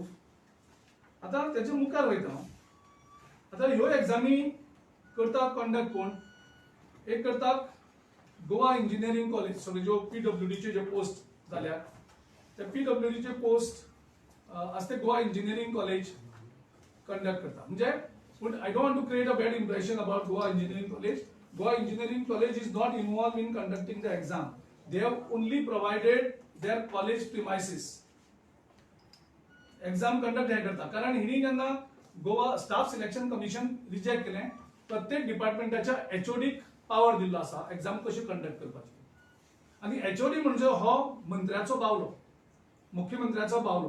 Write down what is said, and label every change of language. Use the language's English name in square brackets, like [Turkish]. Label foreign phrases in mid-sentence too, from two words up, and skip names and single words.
[Konkani] आतां तेच्या मुखार वयता हांव. आतां ह्यो एग्जामी करता कंडक्ट कोण? एक करता गोवा इंजिनियरिंग कॉलेज. सगळे ज्यो पीडब्ल्यूडीचे जे पोस्ट जाल्या ते पीडब्ल्यूडीचे पोस्ट आसते गोवा इंजिनियरिंग कॉलेज कंडक्ट करता. [English] म्हणजे But I don't want to create a bad impression about Goa Engineering College. Goa Engineering College is not involved in conducting the exam. They have only provided their college premises. exam conduct [Konkani] हे करता. कारण हिणी जेन्ना गोवा स्टाफ सिलेक्शन कमिशन रिजेक्ट केलें, प्रत्येक डिपार्टमेंटाच्या एचओडीक पावर दिल्लो आसा एक्झाम कशी कंडक्ट करपाची. आनी एचओडी म्हणजे हो मंत्र्याचो बावलो, मुख्यमंत्र्याचो बावलो.